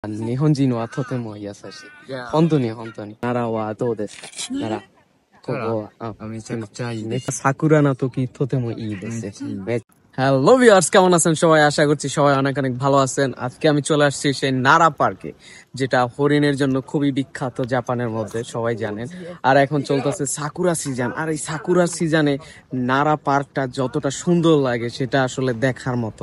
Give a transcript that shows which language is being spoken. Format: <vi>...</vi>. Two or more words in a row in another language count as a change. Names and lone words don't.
<ja>日本人はとても優しい。本当に本当に。奈良はどうですか？奈良。ここは。めちゃくちゃいいです。桜の時とてもいいです。</ja> <en>hello viewers,</en> <bn>কেমন আছেন সবাই? আশা করছি সবাই অনেক অনেক ভালো আছেন। আজকে আমি চলে আসছি সেই নারা পার্কে, যেটা হরিণের জন্য খুবই বিখ্যাত জাপানের মধ্যে, সবাই জানেন। আর এখন চলতেছে সাকুরা সিজন, আর এই সাকুরা সিজনে নারা পার্কটা যতটা সুন্দর লাগে সেটা আসলে দেখার মতো।</bn>